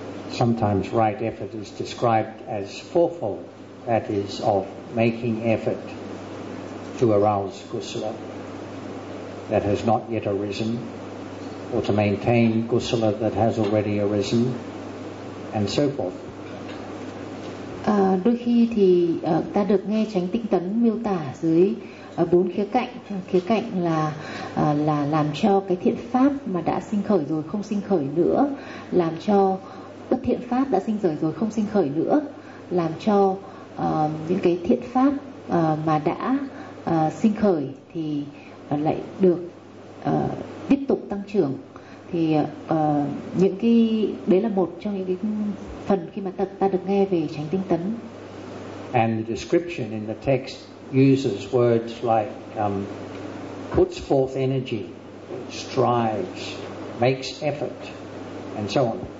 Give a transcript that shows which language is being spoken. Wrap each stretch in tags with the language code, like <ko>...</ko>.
<en>Sometimes right effort is described as fourfold, that is of making effort to arouse kusala that has not yet arisen, or to maintain kusala that has already arisen, and so forth.</en> <vi>Đôi khi thì ta được nghe chánh tinh tấn miêu tả dưới bốn khía cạnh. Khía cạnh là làm cho cái thiện pháp mà đã sinh khởi rồi không sinh khởi nữa, làm cho bất thiện pháp đã sinh rời rồi không sinh khởi nữa, làm cho những cái thiện pháp mà đã sinh khởi thì lại được tiếp tục tăng trưởng. Thì những cái đấy là một trong những cái phần khi mà ta được nghe về chánh tinh tấn.</vi> <en>And the description in the text uses words like puts forth energy, strives, makes effort, and so on.</en>